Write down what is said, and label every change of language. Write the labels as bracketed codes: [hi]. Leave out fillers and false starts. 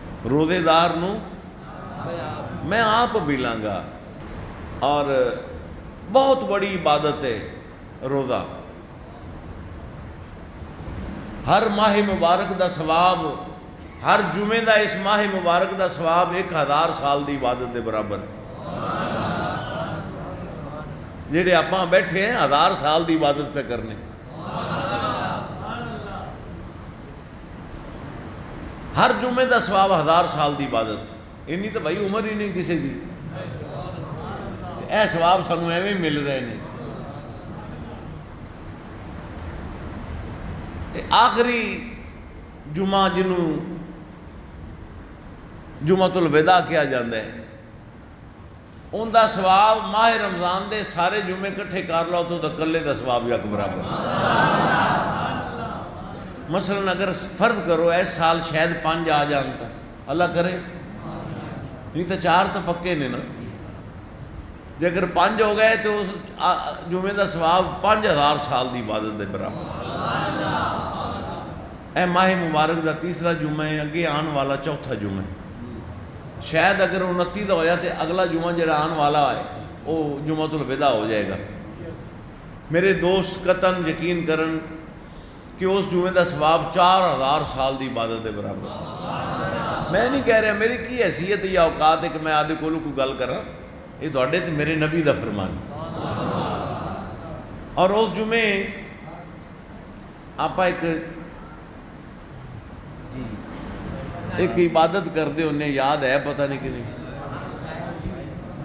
[pa] روزے دار نوں میں آپ ملاں گا. [ur] اور بہت بڑی عبادت ہے روزہ. [pa] ہر ماہ مبارک دا ثواب، ہر جمعے دا اس ماہ مبارک دا ثواب 1000 سال دی عبادت دے برابر. جڑے آپاں بیٹھے ہیں 1000 سال دی عبادت پہ کرنے. ہر جمعے دا ثواب 1000 سال دی عبادت. انی تو بھائی عمر ہی نہیں کسی دی. اے ثواب سانوں ایویں مل رہے ہیں. تے آخری جمعہ جنوں جمعۃ الوداع کیا جاندہ ہے، ان دا ثواب ماہ رمضان دے سارے جمعے کٹھے کر لو تو کلے دا ثواب یک برابر. مثلا اگر فرض کرو اس سال شاید 5 آ جان تا اللہ کرے، نہیں تو 4 تو پکے نے نا. جے اگر 5 ہو گئے تو اس جمعے دا ثواب 5000 سال دی عبادت دے برابر. اے ماہ مبارک دا تیسرا جمعہ ہے، اگے آن والا چوتھا جمعہ ہے. شاید اگر 29 دا ہویا تو اگلا جمعہ جڑا آن والا ہے [ur] وہ جمعۃ الوداع ہو جائے گا. [pa] میرے دوست قطعاً یقین کرن کہ اس جمعے دا ثواب 4000 سال دی عبادت دے برابر. [ur] میں نہیں کہہ رہا [pa] میری کی حیثیت یا اوقات ہے کہ میں آدھے کولو کوئی گل کراں، یہ تواڈے تے میرے نبی دا فرمان. [ur] اور اس جمعے آپا ایک عبادت کرتے انہیں یاد ہے پتہ نہیں کہ نہیں.